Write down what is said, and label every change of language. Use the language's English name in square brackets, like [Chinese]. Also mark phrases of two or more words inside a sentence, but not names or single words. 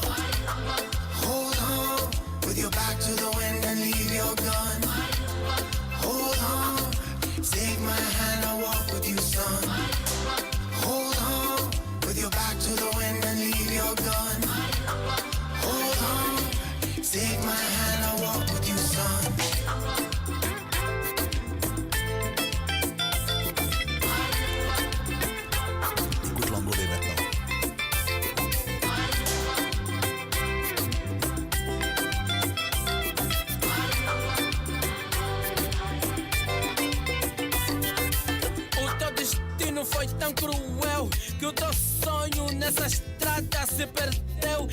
[English] Hold on, with your back to the wind and leave your gun. Hold on, take my hand, I'll walk with you, son. Hold on, with your back to the wind and leave your gun. Hold on, take my hand, I'll walk with you, son. [French] Écoute l'angolais maintenant. [Portuguese] O teu destino foi tão cruel que o teu sonho nessa estrada se perdeu.